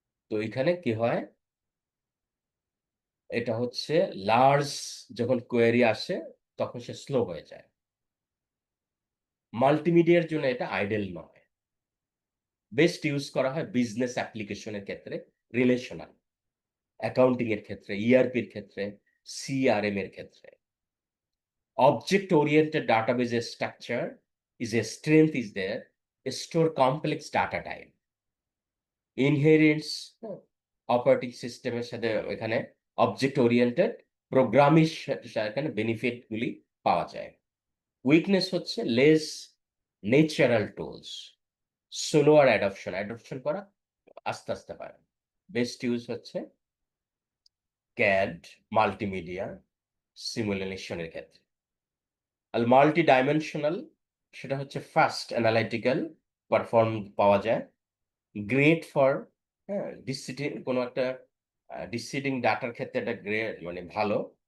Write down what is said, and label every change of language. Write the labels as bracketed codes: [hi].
[bn] তো এখানে কি হয়, এটা হচ্ছে লার্জ যখন কোয়েরি আসে তখন সে স্লো হয়ে যায়। মাল্টিমিডিয়ার জন্য এটা আইডেল নয়। বেস্ট ইউজ করা হয় বিজনেস অ্যাপ্লিকেশনের ক্ষেত্রে, রিলেশনাল অ্যাকাউন্টিং এর ক্ষেত্রে, ইআরপির ক্ষেত্রে, সিআরএম এর ক্ষেত্রে। [en] Object oriented database structure is a strength is there, store complex data type, inherits [bn] operating সিস্টেমের সাথে এখানে অবজেক্ট ওরিয়েন্টেড প্রোগ্রামিং এখানে বেনিফিট গুলি পাওয়া যায়। উইকনেস হচ্ছে less natural tools, slower adoption করা আস্তে আস্তে পারে। বেস্ট ইউজ হচ্ছে ক্যাড, মাল্টিমিডিয়া, সিমুলেশনের ক্ষেত্রে। আর মাল্টি ডাইমেনশনাল সেটা হচ্ছে ফাস্ট অ্যানালাইটিক্যাল পারফর্ম পাওয়া যায়, গ্রেট ফর ডিসিডিং কোনো একটা ডিসিডিং ডাটার ক্ষেত্রে এটা গ্রেট মানে ভালো।